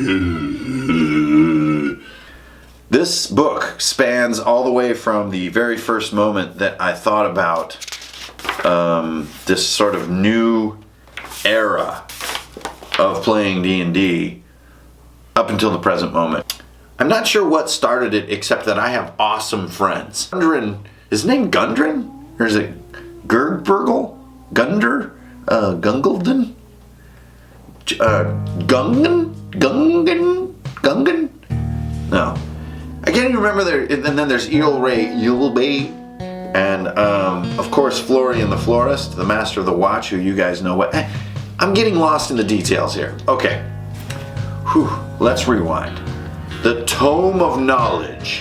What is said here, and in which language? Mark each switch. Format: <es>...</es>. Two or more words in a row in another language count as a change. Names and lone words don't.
<en>This book spans all the way from the very first moment that I thought about this sort of new era of playing D&D up until the present moment. I'm not sure what started it, except that I have awesome friends. Gundren, is his name Gundren? Or is it Gerdburgle? Gunder? Gungleton? Gungan? No. I can't even remember there. And then there's Yulbay, and of course Florian the Florist, the Master of the Watch, who you guys know what. I'm getting lost in the details here. Okay. Whew. Let's rewind. The Tome of Knowledge.</en>